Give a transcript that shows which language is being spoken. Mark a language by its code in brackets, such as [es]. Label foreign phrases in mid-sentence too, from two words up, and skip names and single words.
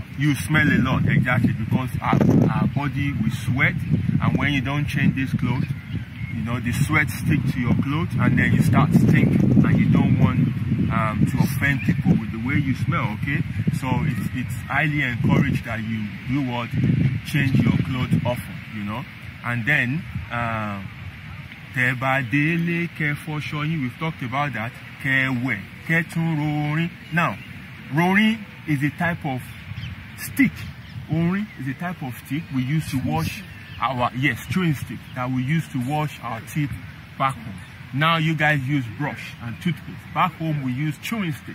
[en] You smell a lot, exactly, because our body will sweat, and when you don't change these clothes, you know, the sweat sticks to your clothes, and then you start stinking, and you don't want to offend people with the way you smell. Okay, so it's highly encouraged that you do what? Change your clothes often, you know, and then [yo] te ba dele ke fosho yin. [en] We've talked about that. [yo] Ke we ke tun rorin. [en] Now, rorin is a type of stick. Orin is a type of stick we use to wash our, yes, chewing stick that we use to wash our teeth back home. Now you guys use brush and toothpaste. Back home we use chewing stick.